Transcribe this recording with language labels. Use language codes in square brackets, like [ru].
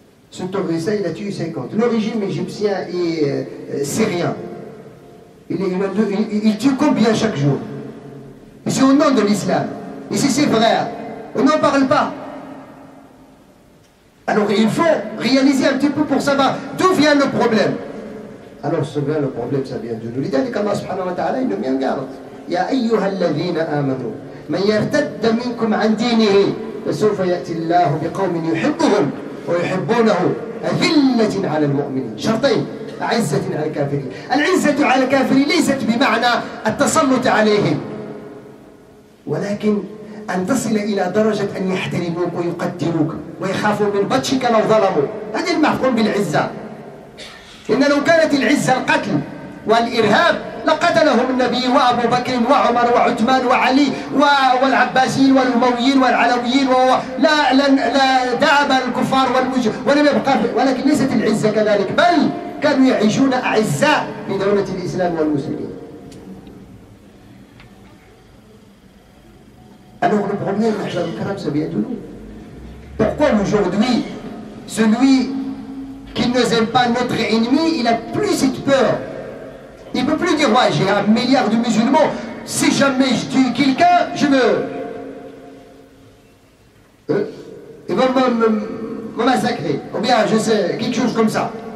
[fr] Ce terroriste, il a tué 50. Le régime égyptien et syrien, il tue combien chaque jour? Et c'est au nom de l'islam. Et c'est ses frères. On n'en parle pas. Alors il faut réaliser un petit peu pour savoir d'où vient le problème. Alors ce vient le problème, ça vient de nous. [ar] لذلك Allah subhanahu wa ta'ala, [fr] il nous met en garde. [ar] يا أيها الذين آمنوا من يرتد منكم عن دينه فسوف يأتي الله بقوم يحبهم ويحبونه أذلة على المؤمنين. شرطين: أعزة على الكافرين. العزة على الكافرين ليست بمعنى التسلط عليهم، ولكن أن تصل إلى درجة أن يحترموك ويقدروك ويخافوا من بطشك لو ظلموا. هذا المفهوم بالعزة. إن لو كانت العزة القتل والإرهاب لقتلهم النبي وأبو بكر وعمر وعثمان وعلي والعباسيين والأمويين والعلويين لا دعم الكفار ولم يبقى. ولكن ليست العزة كذلك، بل كانوا يعيشون أعزاء في دولة الإسلام والمسلمين. [fr] Alors le problème, ça vient de nous. Pourquoi aujourd'hui, celui qui ne aime pas notre ennemi, il n'a plus cette peur? Il ne peut plus dire, ouais, j'ai 1 milliard de musulmans, si jamais je tue quelqu'un, je il va me massacrer, ou bien je sais, quelque chose comme ça.